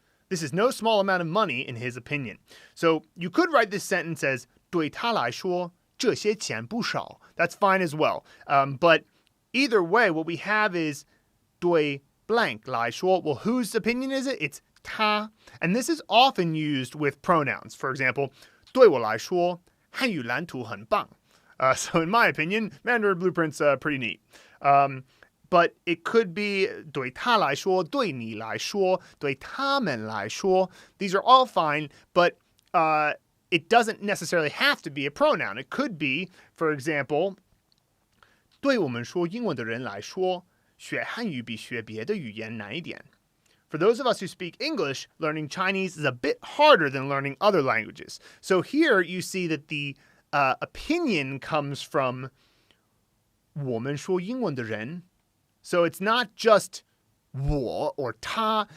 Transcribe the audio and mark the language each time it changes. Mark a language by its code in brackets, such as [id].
[en] This is no small amount of money in his opinion. So you could write this sentence as [zh] 对他来说这些钱不少. [en] That's fine as well. But either way, what we have is [zh] 对 blank 来说. [en] Well, whose opinion is it? It's 他.And this is often used with pronouns. For example, [zh] 对我来说汉语蓝图很棒. [en] So in my opinion, Mandarin Blueprint's pretty neat. But it could be [zh] 对他来说, 对你来说, 对他们来说. [en] These are all fine, but it doesn't necessarily have to be a pronoun. It could be, for example, [zh] 对我们说英文的人来说学汉语比学别的语言难一点. [en] For those of us who speak English, learning Chinese is a bit harder than learning other languages. So here you see that the opinion comes from [zh] 我们说英文的人. [en] So it's not just 我 or 他.